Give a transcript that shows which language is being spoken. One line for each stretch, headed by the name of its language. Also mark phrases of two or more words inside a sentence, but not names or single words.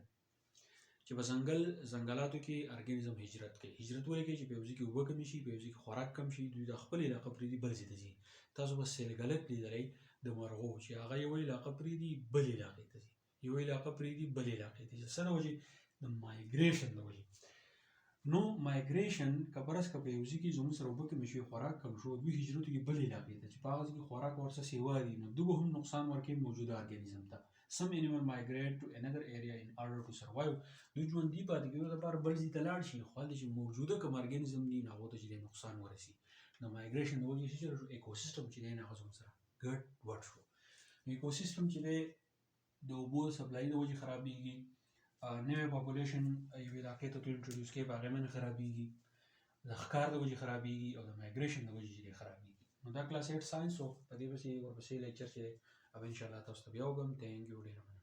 Pashto: چې په ځنګلاتو کې ارګانیزم هجرت کوي هجرت ولې کوي چې په یو ځای کې اوبه کمې شي په یو ځای کې خوراک کم شي دوی د خپل علاقه پرېږدي بل ځای ته ځي تاسو به سیلګلک لیدلی د مرغو چې هغه یوه علاقه پرېږدي بل علاقې ته ځي یوه علاقه پرېږدي بل علاقې ته ځي څه د وجې د مایګریشن د وجې نو مایګریشن که فرض که په یو ځای کې زموږ سره اوبه کمې شي خوراک کم شو دوی هجرت کوي بل علاقې ته چې په هغه ځای کې خوراک ورڅه سیوا دي نو دوی به هم نقصان ورکوي موجوده ارګانیزم ته
English: some animal migrate to another area in order to survive
Pashto: دوی ژوندي پاتې کېدو لپاره بل ځای ته لاړ شي خو هلته چې موجوده کوم ارګانیزم دي نو هغو ته چې دی نقصان ورسي د مایګریشن د وجې څه شو ایکوسیستم چې دی نو هغه زموږ سره ګډ وډ شو ایکوسیستم چې دی د اوبو سپلای د وجې خرابېږي نوی پاپولیشن یو علاقې ته تو انټروډیوس کوي په هغې باندې خرابېږي د ښکار د وجې خرابېږي او د مایګریشن د وجې چې دی خرابېږي نو دا کلاس 8 ساینس و په دې پسې ورپسې لیکچر چې دی
Urdu: اب ان شاء اللہ تب تک یوگ
English: thank you